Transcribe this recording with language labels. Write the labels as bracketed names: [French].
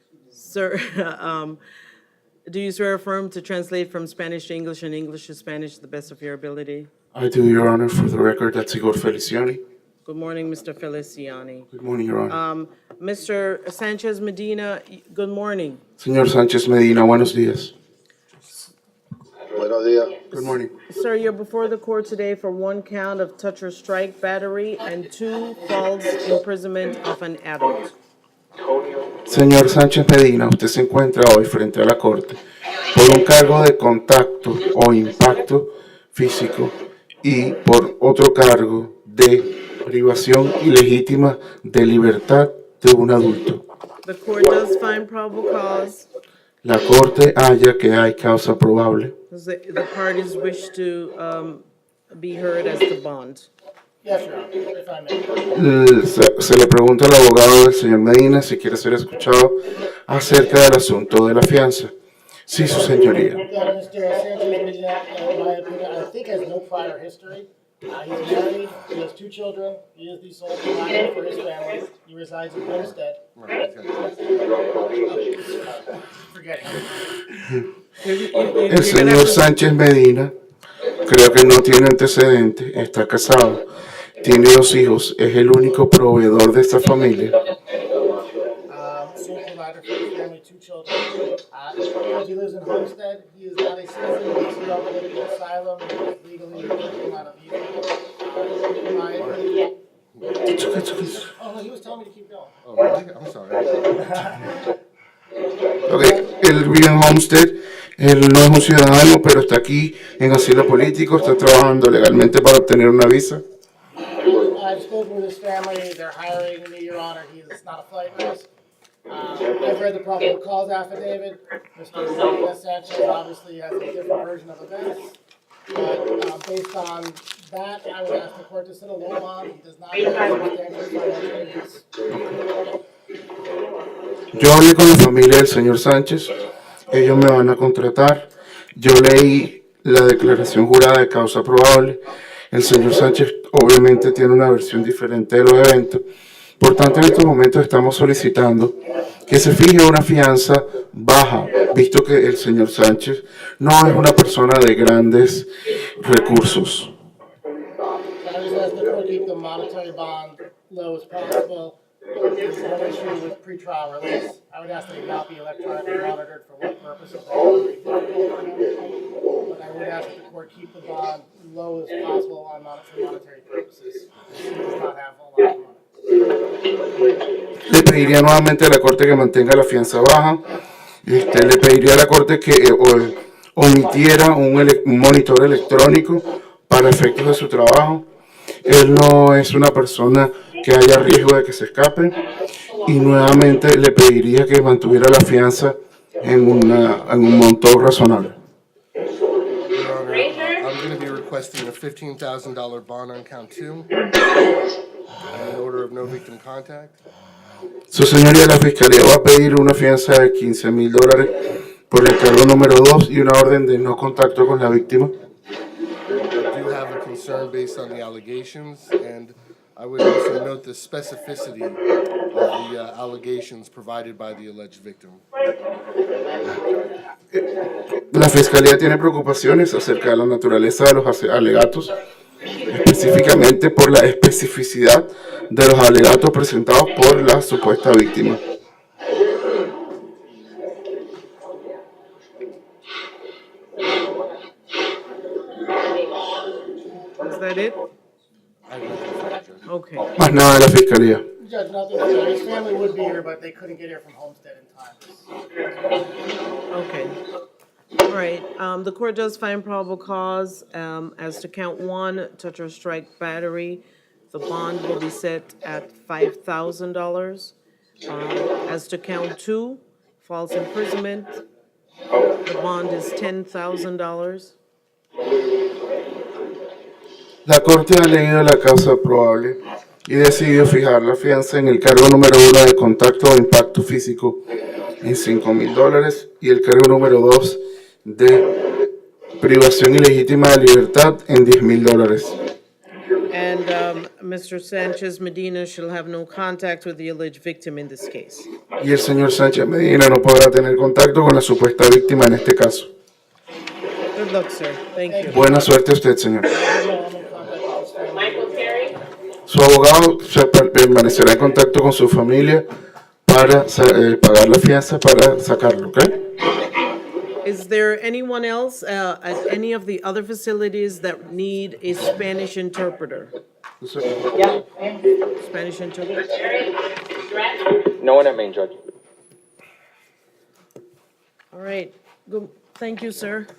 [English] Sir, do you swear or affirm to translate from Spanish to English and English to Spanish to the best of your ability? I do, Your Honor. For the record, that's Igor Feliciani. Good morning, Mr. Feliciani. Good morning, Your Honor. Mr. Sanchez Medina, good morning. [Spanish] Señor Sánchez Medina, buenos días. Buenos días. [English] Good morning. Sir, you're before the court today for 1 count of touch or strike battery and 2 false imprisonment of an adult. [Spanish] Señor Sánchez Medina, usted se encuentra hoy frente a la corte por un cargo de contacto o impacto físico y por otro cargo de privación ilegítima de libertad de un adulto. [English] The court does find probable cause. [Spanish] La corte halla que hay causa probable. [English] The parties wish to be heard as to bond. Yes, Your Honor, if I may. [Spanish] Se le pregunta al abogado del señor Medina si quiere ser escuchado acerca del asunto de la fianza. Sí, su señoría. [English] Mr. Sanchez Medina, in my opinion, I think has no prior history. He's married, he has 2 children, he is the sole provider for his family, he resides in Homestead. Forget it. [Spanish] El [English] You're gonna have [Spanish] señor [English] to, [Spanish] Sánchez Medina, creo que no tiene antecedentes, está casado, tiene 2 hijos, es el único proveedor de esta familia. [English] Sole provider for his family, 2 children. Because he lives in Homestead, he is not a citizen, he is here on political asylum, he is legally working on a visa. In my opinion, oh no, he was telling me to keep going. Oh, really? I'm sorry. [Spanish] Ok, él vive en Homestead, él no es un ciudadano, pero está aquí en asilo político, está trabajando legalmente para obtener una visa. [English] I've spoken with his family, they're hiring me, Your Honor, he is not a flight risk. I've read the probable cause affidavit, Mr. Sanchez obviously has a different version of events. But based on that, I would ask the court to set a low bond, he does not have substantial financial needs. Yo hablé con la familia del señor Sánchez, ellos me van a contratar, yo leí la declaración jurada de causa probable, el señor Sánchez obviamente tiene una versión diferente de los eventos, por tanto en estos momentos estamos solicitando que se fije una fianza baja, visto que el señor Sánchez no es una persona de grandes recursos. I just ask the court to keep the monetary bond low as possible. There's no issue with pretrial release. I would ask that it not be electronically monitored for what purposes that would be difficult for him. But I would ask that the court keep the bond low as possible on monetary purposes. He does not have a lot of money. [Spanish] Le pediría nuevamente a la Corte que mantenga la fianza baja. Le pediría a la Corte que omitiera un monitor electrónico para efectos de su trabajo. Él no es una persona que haya riesgo de que se escape. Y nuevamente le pediría que mantuviera la fianza en un monto razonable. [English] Your Honor, I'm going to be requesting a $15,000 bond on count 2 and an order of no victim contact. [Spanish] Su señoría, la Fiscalía va a pedir una fianza de $15,000 por el cargo número 2 y una orden de no contacto con la víctima. [English] I do have a concern based on the allegations, and I would also note the specificity of the allegations provided by the alleged victim. [Spanish] La Fiscalía tiene preocupaciones acerca de la naturaleza de los alegatos, específicamente por la especificidad de los alegatos presentados por la supuesta víctima. [English] is that it? Okay, [Spanish] Más nada de la Fiscalía. [English] Judge, nothing further. His family would be here, but they couldn't get here from Homestead in time. okay. All right, the court does find probable cause, as to count 1, touch or strike battery. The bond will be set at $5,000. As to count 2, false imprisonment, the bond is $10,000. [Spanish] La Corte ha leído la causa probable y decidió fijar la fianza en el cargo número 1 de contacto o impacto físico en $5,000 y el cargo número 2 de privación ilegítima de libertad en $10,000. [English] And Mr. Sanchez Medina shall have no contact with the alleged victim in this case. [Spanish] Y el señor Sánchez Medina no podrá tener contacto con la supuesta víctima en este caso. [English] Good luck, sir. Thank you. [Spanish] Buena suerte a usted, señor. Su abogado permanecerá en contacto con su familia para pagar la fianza para sacarlo, ¿ok? [English] Is there anyone else at any of the other facilities that need a Spanish interpreter? Spanish interpreter? No one at Main, Judge. All right. Good. Thank you, sir.